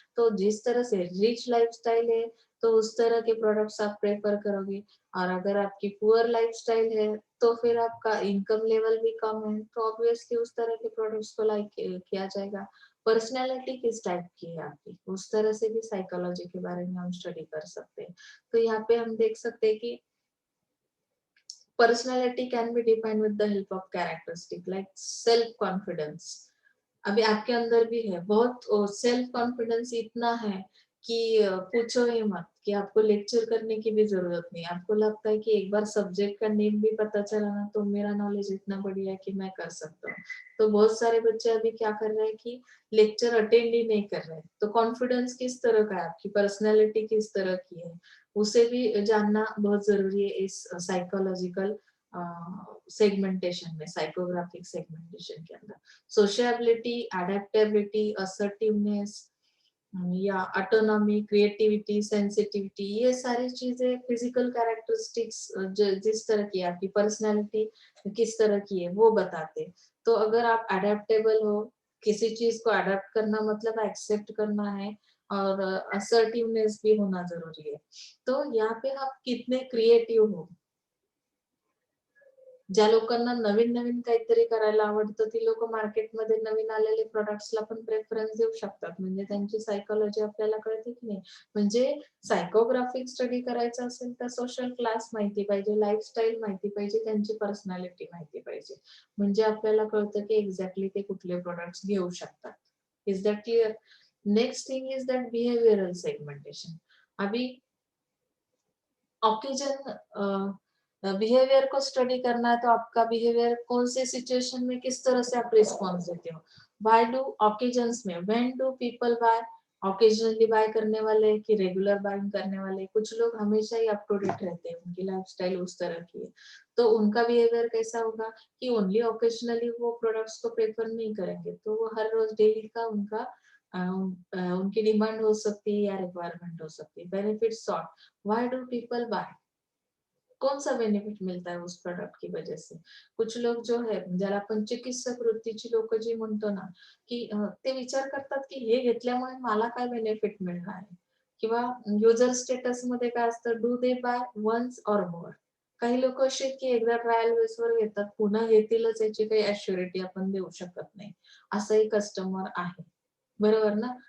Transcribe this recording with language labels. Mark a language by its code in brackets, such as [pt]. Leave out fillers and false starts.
[hi] तो जिस तरह से रिच लाइफस्टाइल है, तो उस तरह के प्रोडक्ट्स आप प्रेफर करोगे। और अगर आपकी पुअर लाइफस्टाइल है, तो फिर आपका इनकम लेवल भी कम है, तो ऑब्वियसली उस तरह के प्रोडक्ट्स को लाइक किया जाएगा। पर्सनैलिटी किस टाइप की है आपकी, उस तरह से भी साइकोलॉजी के बारे में हम स्टडी कर सकते हैं। तो यहाँ पे हम देख सकते हैं कि [en] personality can be defined with the help of characteristic like self confidence। [hi] अभी आपके अंदर भी है बहुत, सेल्फ कॉन्फिडेंस इतना है कि पूछो ही मत, कि आपको लेक्चर करने की भी जरूरत नहीं। आपको लगता है कि एक बार सब्जेक्ट का नेम भी पता चला ना, तो मेरा नॉलेज इतना बढ़िया है कि मैं कर सकता हूँ। तो बहुत सारे बच्चे अभी क्या कर रहे हैं कि लेक्चर अटेंड ही नहीं कर रहे। तो कॉन्फिडेंस किस तरह का है, आपकी पर्सनैलिटी किस तरह की है, उसे भी जानना बहुत जरूरी है इस साइकोलॉजिकल सेगमेंटेशन में, साइकोग्राफिक सेगमेंटेशन के अंदर। सोशियबिलिटी, एडेप्टेबिलिटी, असर्टिवनेस या ऑटोनॉमी, क्रिएटिविटी, सेंसिटिविटी, ये सारी चीजें फिजिकल कैरेक्टरिस्टिक्स जिस तरह की आपकी पर्सनालिटी किस तरह की है वो बताते। तो अगर आप अडेप्टेबल हो, किसी चीज को अडेप्ट करना मतलब एक्सेप्ट करना है, और असर्टिवनेस भी होना जरूरी है। तो यहाँ पे आप कितने क्रिएटिव हो, [mr] ज्या लोकांना नवीन नवीन काहीतरी करायला आवडतं, ती लोक मार्केटमध्ये नवीन आलेले प्रोडक्ट्सला पण प्रेफरन्स देऊ शकतात, म्हणजे त्यांची सायकोलॉजी आपल्याला कळते की नाही। म्हणजे सायकोग्राफिक स्टडी करायचा असेल तर सोशल क्लास माहिती पाहिजे, लाईफस्टाईल माहिती पाहिजे, त्यांची पर्सनॅलिटी माहिती पाहिजे, म्हणजे आपल्याला कळतं की एक्झॅक्टली ते कुठले प्रोडक्ट्स घेऊ शकतात। [en] Is that clear? Next thing is that behavioural segmentation. [hi] अभी ऑकेजन, बिहेवियर को स्टडी करना है, तो आपका बिहेवियर कौन से सिचुएशन में किस तरह से आप रिस्पॉन्स देते हो। [en] buy do occasions [hi] में, [en] when do people buy, [hi] occasionally bye करने वाले कि रेगुलर बाइंग करने वाले। कुछ लोग हमेशा ही अप टू डेट रहते हैं, उनकी लाइफस्टाइल उस तरह की है, तो उनका बिहेवियर कैसा होगा कि ओनली ऑकेजनली वो प्रोडक्ट्स को प्रेफर नहीं करेंगे, तो वो हर रोज डेली का उनका उनकी डिमांड हो सकती है या रिक्वायरमेंट हो सकती है। [en] benefit sort, why do people buy, [hi] कौन सा बेनिफिट मिळता है उस प्रोडक्ट की वजह से। कुछ लोग जो है, [mr] ज्याला आपण चिकित्सक वृत्तीची लोक जी म्हणतो ना, की ते विचार करतात की हे घेतल्यामुळे मला काय बेनिफिट मिळणार आहे, किंवा युजर स्टेटस मध्ये काय असतं, [en] Do they buy once or more. [mr] काही लोक असे आहेत की एकदा ट्रायल बेसवर घेतात, पुन्हा घेतीलच याची काही ऍश्युरिटी आपण देऊ शकत नाही, असंही कस्टमर आहे, बरोबर ना।